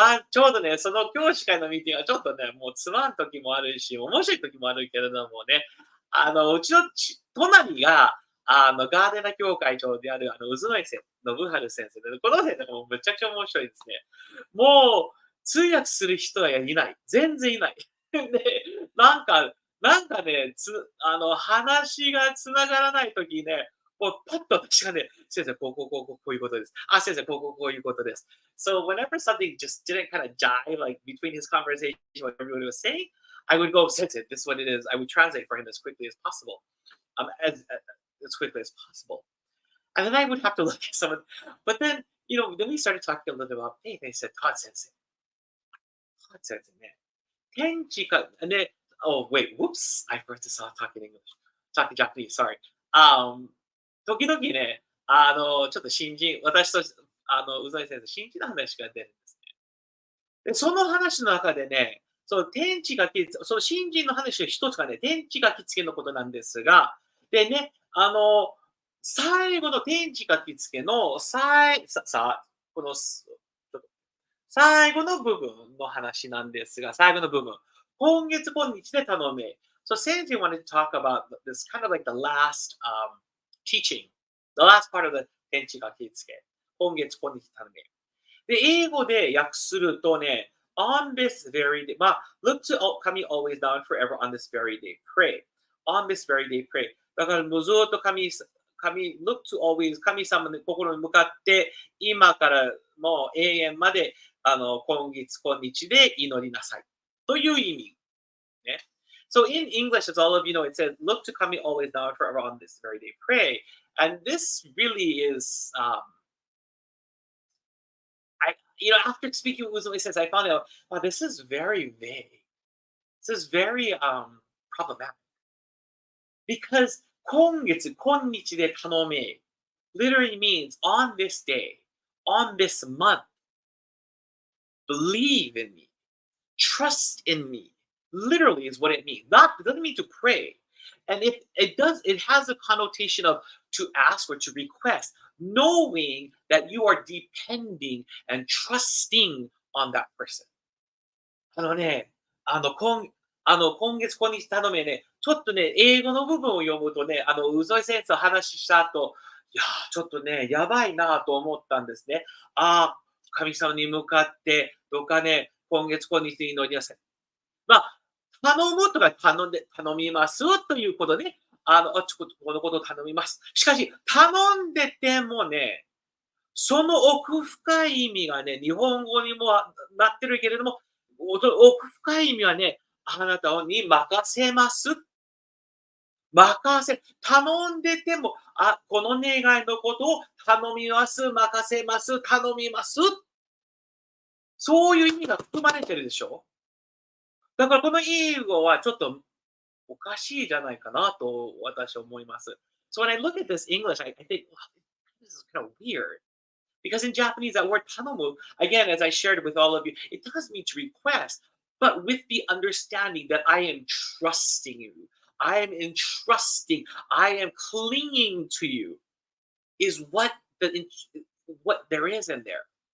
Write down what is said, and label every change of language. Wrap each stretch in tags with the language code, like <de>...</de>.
<ja>ちょうどね、その教師会のミーティングがちょっとね、もうつまん時もあるし、面白い時もあるけれどもね、うちの隣が、ガーデナ協会長である、渦野信春先生で、この先生もめちゃくちゃ面白いですね。もう、通訳する人はいない。全然いない。で、なんかね、話がつながらない時ね、もうパッと私がね、先生、こういうことです。あ、先生、こういうことです。</ja> <en>So whenever something just didn't kind of jive, like between his conversation, what everybody was saying, I would go, Sensei, this is what it is. I would translate for him as quickly as possible. As quickly as possible. And then I would have to look at someone. But then, then we started talking a little bit about, hey, they said, Todd Sensei, man. Tenchi Kane, and then, oh, wait, whoops, I forgot to start talking English. Talking Japanese, sorry.</en> <ja>時々ね、ちょっと私と、うざい先生、新人の話が出るんですね。で、その話の中でね、そのその新人の話の一つがね、天地書き付けのことなんですが、でね、最後の天地書き付けの、この、最後の部分の話なんですが、最後の部分。今月今日で頼め。</ja> <en>So since we wanted to talk about this kind of like the last teaching, the last part of the 天地書き付け。</en> <ja>今月今日頼め。で、英語で訳するとね、</ja> <en>on this very day, look to come always down forever on this very day, pray. On this very day, pray.</en> <ja>だからもうずっと神</ja> <en>look to always</en> <ja>神様の心に向かって、今からもう永遠まで、今月、今日で祈りなさい。という意味。ね。</ja> <en>So in English, as all of you know, it says, look to kami always now and forever on this very day. Pray. And this really is, after speaking with Uzumi says, I found out, wow, this is very vague. This is very problematic. Because</en> <ja>今月、今日で頼め</ja> <en>literally means on this day, on this month, believe in me, trust in me. Literally is what it means. It doesn't mean to pray. And it has a connotation of to ask or to request, knowing that you are depending and trusting on that person.</en> <ja>あのね、今月今日頼めね、ちょっとね、英語の部分を読むとね、うぞい先生の話した後、いやー、ちょっとね、やばいなと思ったんですね。神様に向かって、どうかね、今月今日に祈りなさい。まあ、頼むとか頼みますということね。このことを頼みます。しかし、頼んでてもね、その奥深い意味がね、日本語にもなってるけれども、奥深い意味はね、あなたに任せます。頼んでても、この願いのことを頼みます、任せます、頼みます。そういう意味が含まれてるでしょ。だからこの英語はちょっとおかしいじゃないかなと私は思います。</ja> <en>So when I look at this English, I think, wow, this is kind of weird. Because in Japanese, that word tanomu, again, as I shared with all of you, it does mean to request, but with the understanding that I am trusting you. I am entrusting. I am clinging to you is what there is in there.</en>